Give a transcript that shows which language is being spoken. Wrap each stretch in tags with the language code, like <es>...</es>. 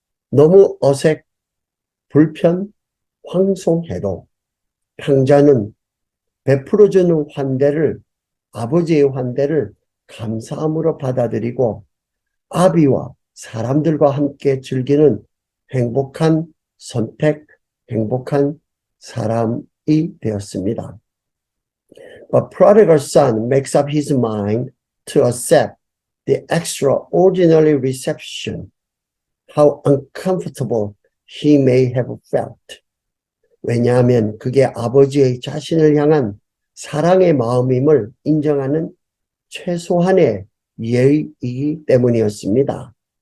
<ko>너무 어색, 불편, 황송해도 탕자는 베풀어주는 환대를, 아버지의 환대를 감사함으로 받아들이고 아비와 사람들과 함께 즐기는 행복한 선택, 행복한 사람이 되었습니다.</ko> <en>But prodigal son makes up his mind to accept the extraordinary reception, how uncomfortable he may have felt.</en> <ko>왜냐하면 그게 아버지의 자신을 향한 사랑의 마음임을 인정하는 최소한의 예의이기 때문이었습니다.</ko>